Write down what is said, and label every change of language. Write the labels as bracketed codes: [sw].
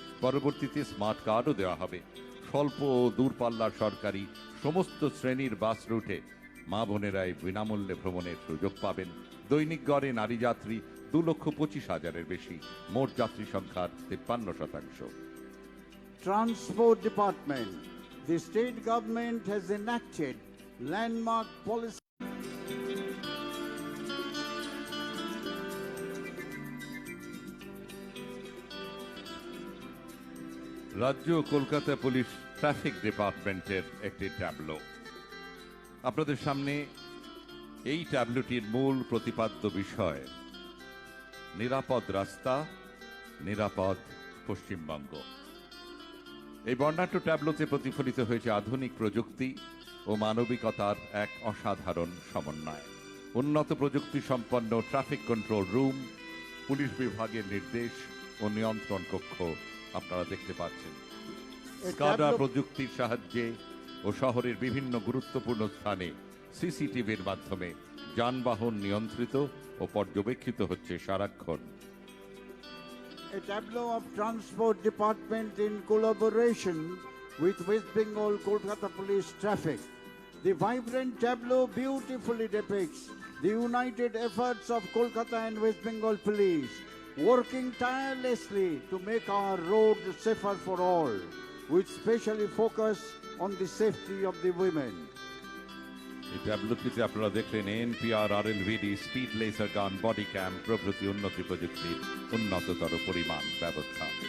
[bn] পরবর্তীতে স্মার্ট কার্ডও দেওয়া হবে। স্বল্প ও দূরপাল্লার সরকারি সমস্ত শ্রেণীর বাস রুটে মা বোনেরাই বিনামূল্যে ভ্রমণের সুযোগ পাবেন। দৈনিক গড়ে নারী যাত্রী 2,25,000-এর বেশি, মোট যাত্রী সংখ্যার 53%। [en] Transport Department, the state government has enacted landmark policy. [bn] রাজ্য কলকাতা পুলিশ ট্রাফিক ডিপার্টমেন্টের একটি ট্যাবলো আপনাদের সামনে। এই ট্যাবলোটির মূল প্রতিপাদ্য বিষয় নিরাপদ রাস্তা, নিরাপদ পশ্চিমবঙ্গ। এই বর্ণাঢ্য ট্যাবলোতে প্রতিফলিত হয়েছে আধুনিক প্রযুক্তি ও মানবিকতার এক অসাধারণ সমন্বয়। উন্নত প্রযুক্তি সম্পন্ন ট্রাফিক কন্ট্রোল রুম, পুলিশ বিভাগের নির্দেশ ও নিয়ন্ত্রণ কক্ষ আপনারা দেখতে পাচ্ছেন। স্কাডা প্রযুক্তির সাহায্যে ও শহরের বিভিন্ন গুরুত্বপূর্ণ স্থানে সিসিটিভির মাধ্যমে যানবাহন নিয়ন্ত্রিত ও পর্যবেক্ষিত হচ্ছে সারাক্ষণ। [en] A tableau of Transport Department in collaboration with West Bengal Kolkata Police Traffic. The vibrant tableau beautifully depicts the united efforts of Kolkata and West Bengal Police, working tirelessly to make our roads safer for all, with specially focus on the safety of the women. [bn] এই ট্যাবলোটিতে আপনারা দেখলেন NPR, আরএলভিডি, speed laser গান, body ক্যাম প্রভৃতি উন্নতি প্রযুক্তির উন্নততর পরিমাণ ব্যবস্থা।